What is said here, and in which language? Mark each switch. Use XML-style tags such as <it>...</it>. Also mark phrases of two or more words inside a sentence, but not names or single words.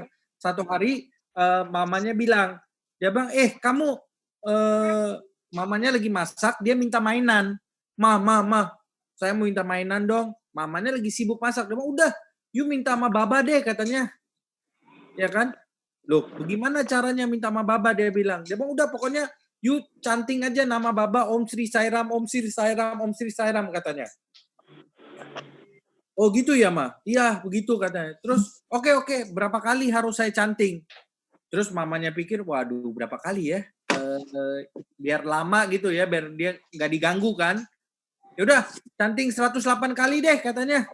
<id>Satu hari mamanya bilang, dia bilang, kamu mamanya lagi masak, dia minta mainan. Ma, saya mau minta mainan dong. Mamanya lagi sibuk masak. Dia bilang, udah, you minta sama Baba deh katanya. Ya kan? Loh, bagaimana caranya minta sama Baba, dia bilang. Dia bilang, udah pokoknya you canting aja nama Baba, Om Sri Sairam, Om Sri Sairam, Om Sri Sairam katanya. Oh gitu ya, Ma? Iya, begitu katanya. Terus, oke, berapa kali harus saya canting? Terus mamanya pikir, waduh berapa kali ya? Biar lama gitu ya, biar dia nggak diganggu kan. Ya udah, canting 108 kali deh katanya.</id>